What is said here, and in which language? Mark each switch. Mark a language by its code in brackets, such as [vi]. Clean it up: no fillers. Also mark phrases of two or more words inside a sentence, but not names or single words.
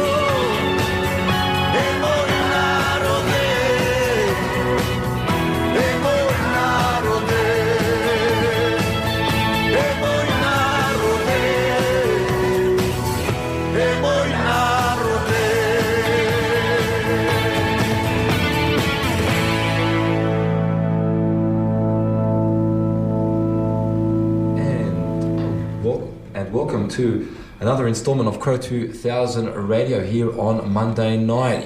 [hr] Moj narode, moj narode, moj narode, moj narode. [en] And welcome to another installment of Cro2000 Radio here on Monday night.